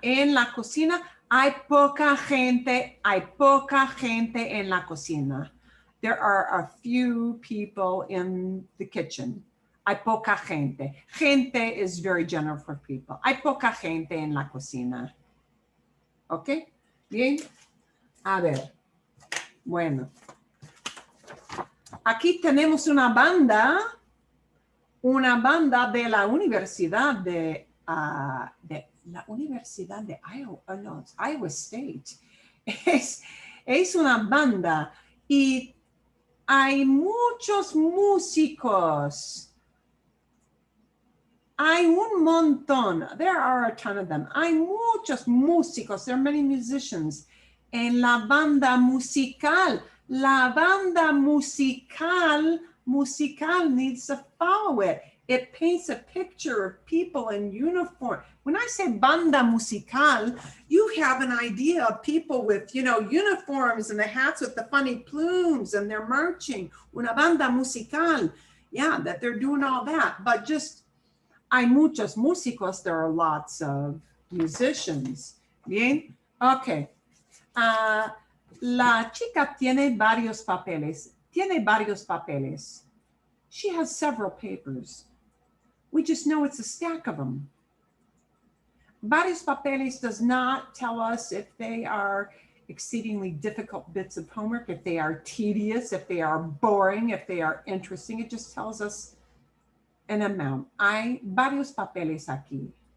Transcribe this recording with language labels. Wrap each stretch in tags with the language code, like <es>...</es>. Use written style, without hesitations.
<es>En la cocina hay poca gente en la cocina.</es> <en>There are a few people in the kitchen.</en> <es>Hay poca gente.</es> <en>Gente is very general for people.</en> <es>Hay poca gente en la cocina. ¿Ok? Bien. A ver. Bueno. Aquí tenemos una banda de la Universidad de Iowa,</es> <en>no, it's Iowa State.</en> <es>Es una banda y hay muchos músicos. Hay un montón.</es> <en>There are a ton of them.</en> <es>Hay muchos músicos.</es> <en>There are many musicians</en> <es>en la banda musical. La banda musical</es> <en>needs to follow it. It paints a picture of people in uniform. When I say banda musical, you have an idea of people with, uniforms and the hats with the funny plumes and they're marching.</en> <es>Una banda musical.</es> <en>Yeah, that they're doing all that. But just,</en> <es>hay muchos músicos.</es> <en>There are lots of musicians.</en> <es>Bien?</es> <en>Okay.</en> <es>La chica tiene varios papeles. Tiene varios papeles.</es> <en>She has several papers. We just know it's a stack of them. Varios papeles does not tell us if they are exceedingly difficult bits of homework, if they are tedious, if they are boring, if they are interesting. It just tells us an amount.</en> <es>Hay varios papeles aquí.</es>